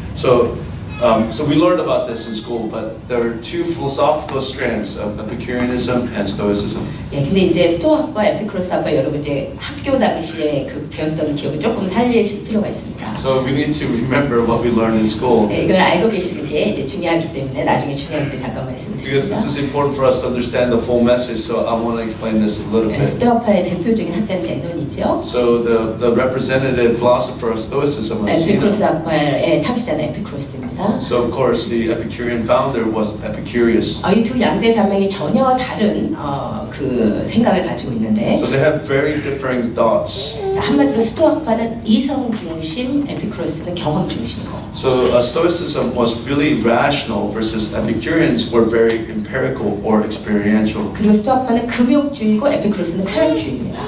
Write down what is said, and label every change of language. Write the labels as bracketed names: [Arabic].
[English] So we learned about this in school, but there are two philosophical strands of Epicureanism and Stoicism. [Korean] 예, 근데 이제 스토아과 에피크로스학과 여러분 이제 학교 당시에 그 배웠던 기억을 조금 살리실 필요가 있습니다. [English] So we need to remember what we learned in school. [Korean] 예, 이걸 알고 계시는 게 이제 중요하기 때문에 나중에 중요할 때 잠깐 [English] Because this [Korean] 말씀드립니다. [English] is important for us to understand the full message, so I want to explain this a little [Korean] 예, [English] bit. [Korean] 스토아파의 대표적인 학자는 제논이죠. [English] So the representative philosopher of Stoicism was Zeno. [Korean] 에피크로스학파의 창시자는 에피크로스입니다. [English] So of course the Epicurean founder was Epicurus. [Korean] 이 두 양대 산맥이 전혀 다른 그 생각을 가지고 있는데 [English] So they have very differing thoughts. [Korean] 한마디로 스토아파는 이성 중심, 에피크로스는 경험 중심이고. [English] So Stoicism was really rational versus Epicureans were very empirical or experiential. [Korean] 그리고 스토아파는 금욕주의고 에피크로스는 쾌락주의입니다.